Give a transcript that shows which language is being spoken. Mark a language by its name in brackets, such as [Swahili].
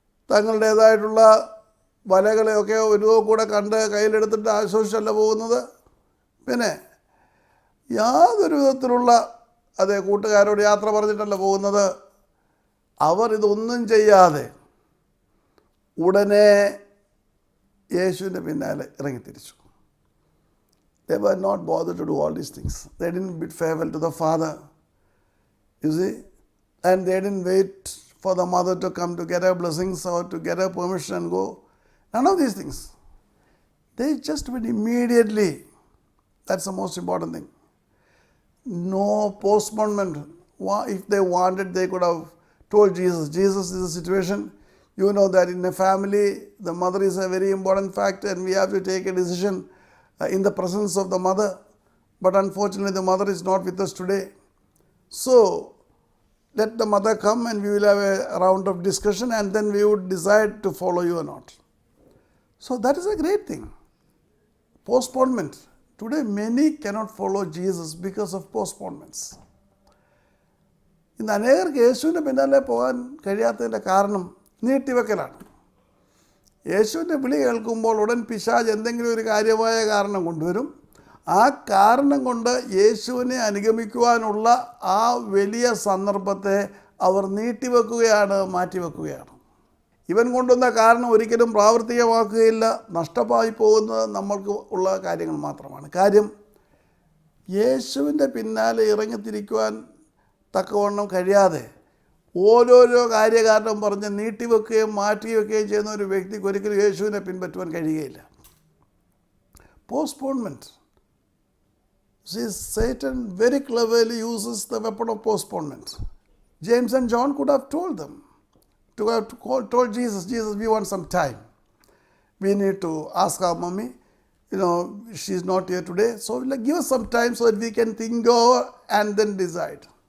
[Malayalam] തങ്ങളുടേതായിട്ടുള്ള വലകളെയൊക്കെ ഒരു കൂടെ കണ്ട് കയ്യിലെടുത്തിട്ട് ആശ്വസിച്ചല്ല പോകുന്നത്. പിന്നെ യാതൊരു വിധത്തിലുള്ള കൂട്ടുകാരോട് യാത്ര പറഞ്ഞിട്ടല്ല പോകുന്നത്. അവർ ഇതൊന്നും ചെയ്യാതെ ഉടനെ യേശുവിൻ്റെ പിന്നാലെ ഇറങ്ങിത്തിരിച്ചു. [English] They were not bothered to do all these things. They didn't bid farewell to the father, you see, and they didn't wait for the mother to come to get her blessings or to get her permission and go. None of these things. They just went immediately. That's the most important thing. No postponement. If they wanted, they could have told Jesus, Jesus, this is the situation. You know that in a family, the mother is a very important factor and we have to take a decision in the presence of the mother. But unfortunately, the mother is not with us today. So, let the mother come and we will have a round of discussion and then we would decide to follow you or not. So, that is a great thing. Postponement. Today, many cannot follow Jesus because of postponements. [Malayalam] ഇന്ന് അനേകർക്ക് യേശുവിൻ്റെ പിന്നാലെ പോകാൻ കഴിയാത്തതിൻ്റെ കാരണം നീട്ടിവെക്കലാണ്. യേശുവിൻ്റെ വിളി കേൾക്കുമ്പോൾ ഉടൻ പിശാച് എന്തെങ്കിലും ഒരു കാര്യമായ കാരണം കൊണ്ടുവരും. ആ കാരണം കൊണ്ട് യേശുവിനെ അനുഗമിക്കുവാനുള്ള ആ വലിയ സന്ദർഭത്തെ അവർ നീട്ടിവെക്കുകയാണ്, മാറ്റിവെക്കുകയാണ്. ഇവൻ കൊണ്ടുവന്ന കാരണം ഒരിക്കലും പ്രാവർത്തികമാക്കുകയില്ല. നഷ്ടമായി പോകുന്നത് നമ്മൾക്ക് ഉള്ള കാര്യങ്ങൾ മാത്രമാണ്. കാര്യം യേശുവിൻ്റെ പിന്നാലെ ഇറങ്ങിത്തിരിക്കുവാൻ തക്കവണ്ണം കഴിയാതെ ഓരോരോ കാര്യകാരണം പറഞ്ഞ് നീട്ടിവെക്കുകയും മാറ്റിവെക്കുകയും ചെയ്യുന്ന ഒരു വ്യക്തിക്ക് ഒരിക്കലും യേശുവിനെ പിൻപറ്റുവാൻ കഴിയുകയില്ല. [English] Postponement. See, Satan very cleverly uses the weapon of postponement. James and John could have told them, told Jesus, we want some time. We need to ask our mommy, she's not here today, so give us some time so that we can think over and then decide.